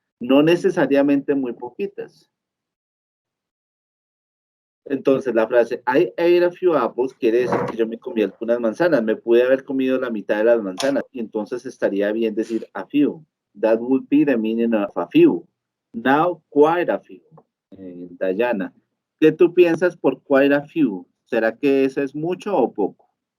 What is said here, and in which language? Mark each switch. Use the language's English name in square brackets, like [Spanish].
[Spanish] No necesariamente muy poquitas. Entonces, la frase [English] I ate a few apples [Spanish] quiere decir que yo me comí algunas manzanas. Me pude haber comido la mitad de las manzanas. Y entonces estaría bien decir a few. [English] That would be the meaning of a few. Now, quite a few. [Spanish] Dayana, ¿qué tú piensas por quite a few? ¿Será que eso es mucho o poco?